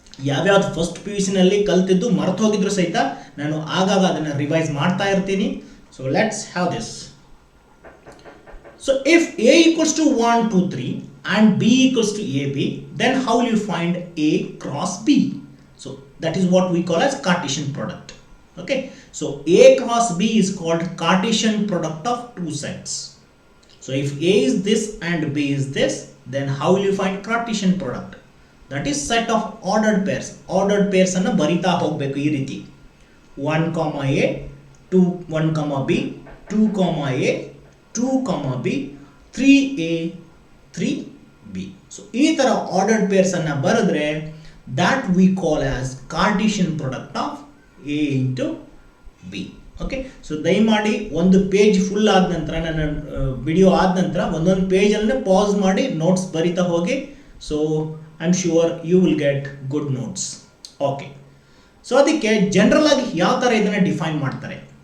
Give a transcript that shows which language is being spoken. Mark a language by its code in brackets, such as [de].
[kn] ಯಾವ್ಯಾವ್ದು first P U ಸಿನಲ್ಲಿ ಕಲ್ತಿದ್ದು ಮರೆತು ಹೋಗಿದ್ರು ಸಹಿತ ನಾನು ಆಗಾಗ ಅದನ್ನು ರಿವೈಸ್ ಮಾಡ್ತಾ ಇರ್ತೀನಿ. [en] So let's have this. So if A equals to 1 2 3 and B equals to A B, then how will you find A cross B? So that is what we call as Cartesian product. Okay, so A cross B is called Cartesian product of two sets. So if A is this and B is this, then how will you find Cartesian product? That is set of ordered pairs. [kn] Ordered pairs ಅನ್ನು ಬರಿತಾ ಹೋಗಬೇಕು ಈ ರೀತಿ. [en] 1, A, 2, 1, B, 2, A, 2, B, 3A, 3B. So [kn] ಈ ತರ [en] ordered pairs [kn] ಅನ್ನು ಬರೆದ್ರೆ [en] that we call as Cartesian product of A into B. [kn] Okay, so ದಯಮಾಡಿ ಒಂದು ಪೇಜ್ ಫುಲ್ ಆದ ನಂತರ, ನನ್ನ ವಿಡಿಯೋ ಆದ ನಂತರ ಒಂದೊಂದು ಪೇಜನ್ನು ಪಾಸ್ ಮಾಡಿ ನೋಟ್ಸ್ ಬರಿತಾ ಹೋಗಿ. [en] So I am sure you will get good notes. Okay, so [kn] ಅದಕ್ಕೆ ಜನರಲ್ ಆಗಿ ಯಾವ ಥರ ಇದನ್ನು ಡಿಫೈನ್ ಮಾಡ್ತಾರೆ.